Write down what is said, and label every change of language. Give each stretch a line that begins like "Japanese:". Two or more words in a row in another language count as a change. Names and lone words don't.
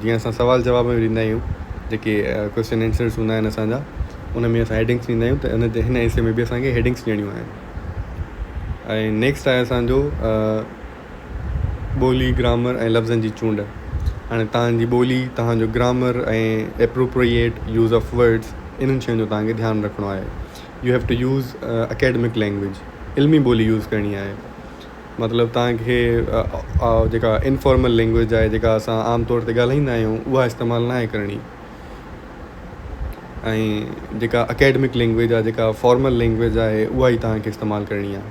Sindhi: जीअं असां सुवाल जवाब में ॾींदा आहियूं, जेके
English: question answers
Sindhi: हूंदा आहिनि असांजा, उन में असां हेडिंग्स ॾींदा आहियूं, त हिन एसे में बि असांखे हेडिंग्स ॾियणियूं आहिनि. ऐं नेक्स्ट आहे असांजो ॿोली, ग्रामर ऐं लफ़्ज़नि जी चूंड. हाणे तव्हांजी ॿोली, तव्हांजो ग्रामर ऐं
English: appropriate use of words,
Sindhi: इन्हनि शयुनि जो तव्हांखे ध्यानु रखिणो आहे.
English: you have to use academic language,
Sindhi: इल्मी ॿोली यूज़ करणी आहे. मतिलबु तव्हांखे जेका
English: informal language
Sindhi: आहे, जेका असां आम तौर ते ॻाल्हाईंदा आहियूं, उहा इस्तेमालु न आहे करणी. ऐं जेका
English: academic language
Sindhi: आहे, जेका
English: formal language
Sindhi: आहे, उहा ई तव्हांखे इस्तेमालु करणी आहे.